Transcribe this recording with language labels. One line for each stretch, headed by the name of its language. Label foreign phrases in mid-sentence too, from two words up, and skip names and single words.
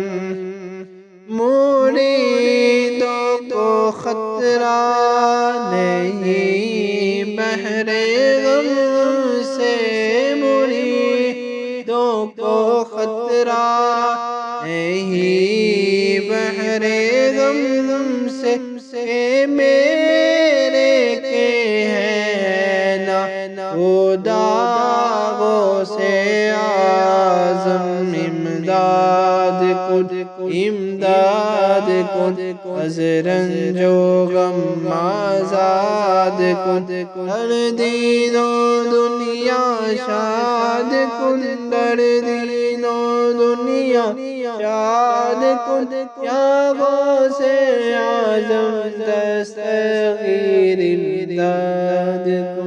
Urdu: مریدوں کو خطرہ نہیں بحر غم سے، مریدوں کو خطرہ نہیں بحر غم سے، میرے کے ہیں نا خدا غوث اعظم، امداد
Persian: کن، امداد کن از رنج و غم آزاد کن، در دین و دنیا شاد کن، در دین و دنیا شاد کن، یا غوث اعظم دستگیر امداد کن۔